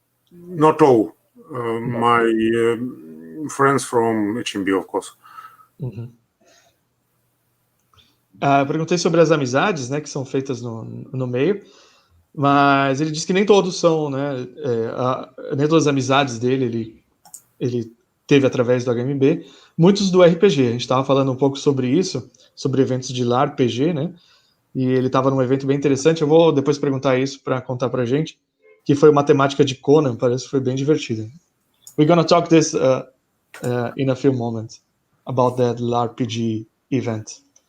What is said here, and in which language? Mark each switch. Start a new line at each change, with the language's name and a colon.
English: Not all my friends from HMB, of course.
Portuguese: Eu perguntei sobre as amizades, né, que são feitas no meio, mas ele disse que nem todos são, né, nem todas as amizades dele ele teve através do HMB, muitos do RPG. A gente estava falando um pouco sobre isso, sobre eventos de LARPG, né, e ele estava num evento bem interessante. Eu vou depois perguntar isso para contar pra gente, que foi uma temática de Conan, parece que foi bem divertida.
English: We're gonna talk this in a few moments about that LARPG event.